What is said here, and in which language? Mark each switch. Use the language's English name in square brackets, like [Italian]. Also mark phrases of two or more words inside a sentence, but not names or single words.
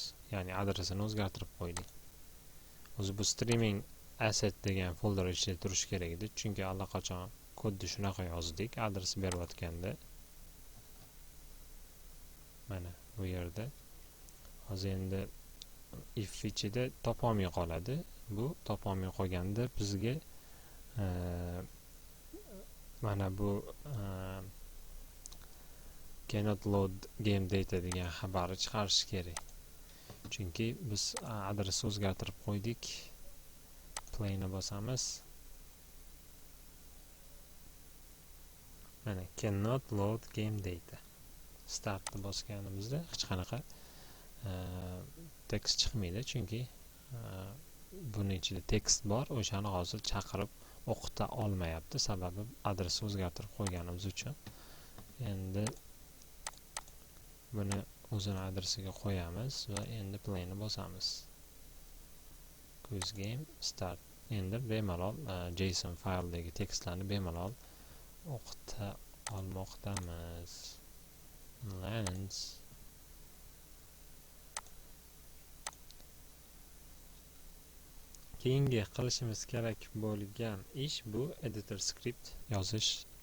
[Uzbek] Ya'ni adresini o'zgartirib qo'ydik. O'zi bu [English] streaming asset [Uzbek] degan folder ichida turishi kerak edi, chunki allaqachon kodni shunaqa yozdik, adres berayotganda. Mana bu yerda hozir endi if ichida topolmay qoladi. Bu topolmay qolganda bizga mana bu [English] cannot load game data [Uzbek] degan xabarni chiqarish kerak. Chunki biz adresni o'zgartirib qo'ydik. Playni bosamiz. [English] Mana cannot load game data. [Uzbek] Startni bosganimizda hech qanaqa tekst chiqmaydi, chunki buning ichida tekst bor, o'shani hozir chaqirib o'qita olmayapti, sababi adresni o'zgartirib qo'yganimiz uchun. Endi buni o'zini adresiga qo'yamiz va endi playni bosamiz. [English] Quiz game start. [Uzbek] Endi bemalol JSON fayldagi tekstlarni bemalol o'qita olmoqdamiz. Lens keyingi qilishimiz kerak bo'lgan ish bu [English] editor script [Uzbek] yozish bo'ladi.